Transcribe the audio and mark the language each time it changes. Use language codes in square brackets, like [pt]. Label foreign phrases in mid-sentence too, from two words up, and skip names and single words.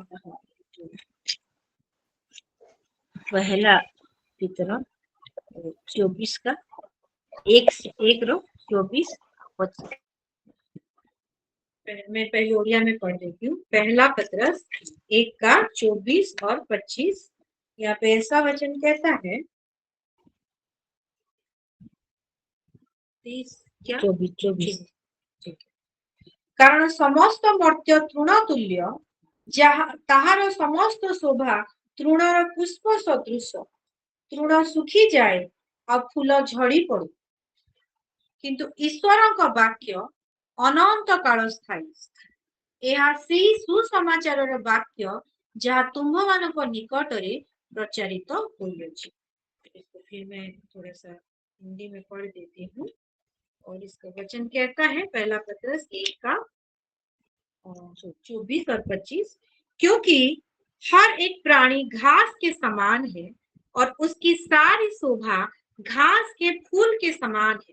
[hi] पहला पितरा 24 का एक रो 24-25। मैं पहली ओरिया में पढ़ देती हूँ। पहला पतरस 1 का 24 और 25। यहाँ पे ऐसा वचन कहता है, 30 क्या 24। [or] କାରଣ ସମସ୍ତ ମର୍ତ୍ତ୍ୟ ତୃଣ ତୁଲ୍ୟ, ତାହାର ସମସ୍ତ ଶୋଭା ତୃଣର ପୁଷ୍ପ ସଦୃଶ। ତୃଣ ଶୁଖିଯାଏ ଆଉ ଫୁଲ ଝଡି ପଡେ, କିନ୍ତୁ ଈଶ୍ୱରଙ୍କ ବାକ୍ୟ ଅନନ୍ତ କାଳ ସ୍ଥାୟୀ। ଏହା ସେଇ ସୁସମାଚାରର ବାକ୍ୟ ଯାହା ତୁମ୍ଭମାନଙ୍କ ନିକଟରେ ପ୍ରଚାରିତ ହୋଇଅଛି। [hi] इसको फिर मैं थोड़ा सा हिंदी में पढ़ देती हूँ। और इसका वचन कहता है, पहला पतरस 1 का 24 और 25। क्योंकि हर एक प्राणी घास के समान है और उसकी सारी शोभा घास के फूल के समान है।